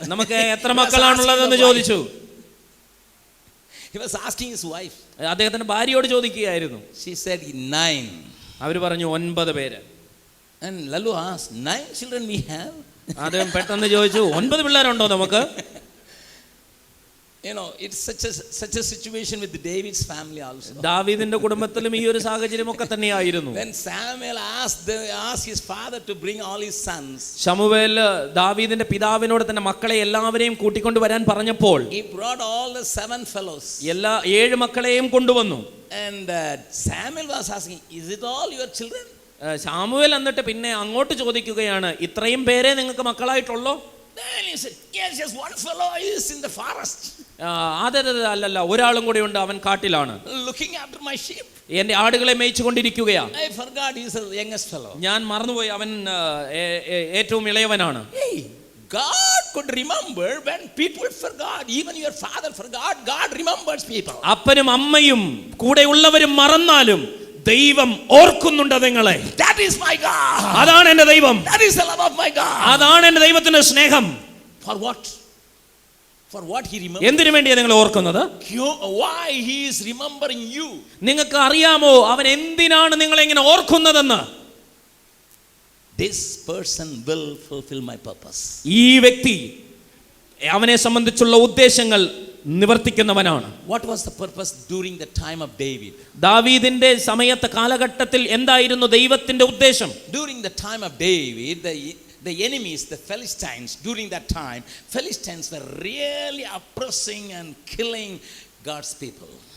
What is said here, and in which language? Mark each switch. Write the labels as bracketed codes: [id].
[ml] നമുക്ക് എത്ര മക്കളാണുള്ളതെന്ന് ചോദിച്ചു. [en] He was asking his wife. [ml] അദ്ദേഹത്തിന്റെ ഭാര്യയോട് ചോദിക്കുകയായിരുന്നു. [en] She said 9. [ml] അവർ പറഞ്ഞു 9 പേര്. [en] And Lalu asked, 9 children we have? [ml] അദ്ദേഹം പെട്ടെന്ന് ചോദിച്ചു 9 പിള്ളേരുണ്ടോ നമുക്ക്? [en] You know, it's such a situation with David's family also. [ml] ദാവീദിന്റെ കുടുംബത്തിലും ഈ ഒരു സാഹചര്യമൊക്കെ തന്നെയായിരുന്നു. [en] When Samuel asked his father to bring all his sons, [ml] ശമൂവേൽ ദാവീദിന്റെ പിതാവിനോട് തന്നെ മക്കളെ എല്ലാവരെയും കൂട്ടിക്കൊണ്ട് വരാൻ പറഞ്ഞപ്പോൾ [en] he brought all the 7 fellows. [ml] എല്ലാ 7 മക്കളെയും കൊണ്ടുവന്നു. [en] And Samuel was asking, is it all your children? [ml] ശമൂവേൽ എന്നിട്ട് പിന്നെ അങ്ങോട്ട് ചോദിക്കുകയാണ്, ഇത്രയും പേരെ നിങ്ങൾക്ക് മക്കളായിട്ടുള്ളോ? [en] Then he said, yes, just one fellow is in the forest. [ml] അല്ലല്ല, ഒരാളും കൂടെ ഉണ്ട്, അവൻ കാട്ടിലാണ്, [en] looking after my sheep. [ml] എന്റെ ആടുകളെ മേയിച്ചുകൊണ്ടിരിക്കുകയാ. [en] I forgot he's the youngest fellow. [ml] ഞാൻ മറന്നുപോയി, അവൻ ഏറ്റവും ഇളയവനാണ്. [en] Hey, God could remember when people forgot. Even your father forgot, God remembers people. [ml] അപ്പനും അമ്മയും കൂടെ ഉള്ളവരും മറന്നാലും ദൈവം ഓർക്കുന്നുണ്ട് നിങ്ങളെ. [en] That is my God. [ml] അതാണ് എന്റെ ദൈവം. [en] That is the love of my God. [ml] അതാണ് എന്റെ ദൈവത്തിന്റെ സ്നേഹം. [en] For what? For what he remembers? [ml] എന്തിനു വേണ്ടിയാണ് നിങ്ങൾ ഓർക്കുന്നത്? [en] Why he is remembering you? [ml] നിങ്ങൾക്ക് അറിയാമോ അവൻ എന്തിനാണ് നിങ്ങളെ ഇങ്ങനെ ഓർക്കുന്നതെന്ന്? [en] This person will fulfill my purpose. [ml] ഈ വ്യക്തി അവനെ സംബന്ധിച്ചുള്ള ഉദ്ദേശങ്ങൾ നിവർത്തിക്കുന്നവനാണ്. [en] What was the purpose during the time of David? [ml] ദാവീദിന്റെ സമയത്തെ കാലഘട്ടത്തിൽ എന്തായിരുന്നു ദൈവത്തിന്റെ ഉദ്ദേശം? [en] During the time of David, the enemies, the Philistines, during that time, Philistines were really oppressing and killing God's people.